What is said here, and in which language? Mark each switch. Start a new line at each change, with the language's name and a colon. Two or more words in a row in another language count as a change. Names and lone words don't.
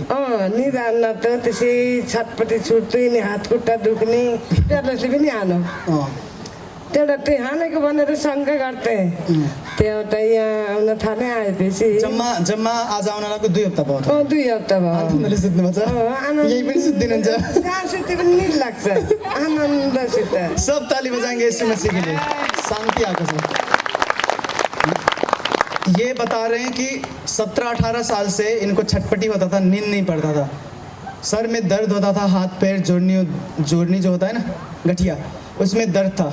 Nepali: निद आउन त त्यसै छटपटी छुट्दै नि हात खुट्टा दुख्ने त्यसले पनि हानो त्यहाँ त्यो हानेको भनेर शङ्का गर्थे त्यहाँ यहाँ आउन थाले आएपछि जम्मा आज आउन लागेको 2 हप्ता भयो 2 हप्ता भयो आनन्दले सुत्नुहुन्छ यही पनि सुत्दिनुहुन्छ जहाँ सुत्ते पनि निद लाग्छ आनन्दसित
Hindi: सब ताली बजाएंगे यीशु मसीह के लिए शांति आकर ये बता रहे हैं कि 17-18 साल से इनको छटपटी होता था नींद नहीं पड़ता था सर में दर्द होता था हाथ पैर जोड़नी जो होता है ना गठिया उसमें दर्द था।